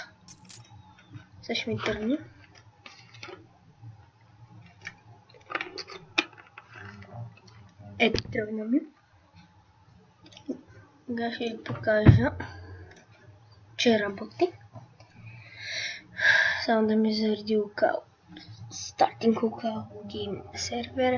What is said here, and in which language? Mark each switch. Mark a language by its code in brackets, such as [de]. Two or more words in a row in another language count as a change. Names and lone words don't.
[bg] Сега ще ми тръгне. Ето, тръгна ми. Сега ще ви покажа, че работи. Само да ми зареди локал. [en] Starting local game сервер.